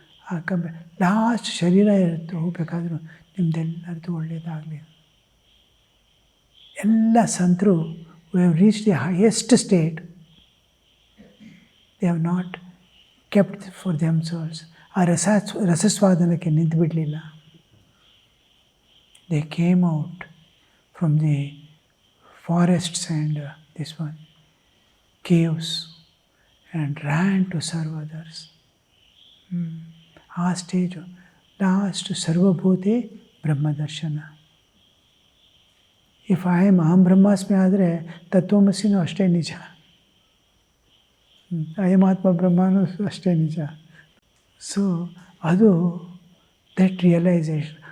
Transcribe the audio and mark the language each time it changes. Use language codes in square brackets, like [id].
[kn] ಆ ಲಾಸ್ಟ್ ಶರೀರ ಇರುತ್ತೆ, ಹೋಗಬೇಕಾದ್ರೂ ನಿಮ್ಮದೆಲ್ಲರದ್ದು ಒಳ್ಳೆಯದಾಗಲಿ. [en] ಎಲ್ಲ ಸಂತರು who have reached the highest state, they have not kept for themselves. [kn] ಆ ರಸಸ್ವಾದನಕ್ಕೆ ನಿಂತು ಬಿಡಲಿಲ್ಲ. [en] They came out from the forests and this one caves and ran to serve others. [kn] ಆ stage last ಸರ್ವಭೂತೆ ಬ್ರಹ್ಮದರ್ಶನ. If I am ಅಹಂ ಬ್ರಹ್ಮಾಸ್ಮಿ ಆದರೆ ತತ್ವಮಸಿನೂ ಅಷ್ಟೇ ನಿಜ, ಅಯಮಾತ್ಮ ಬ್ರಹ್ಮನೂ ಅಷ್ಟೇ ನಿಜ. [en] So ಅದು that realization.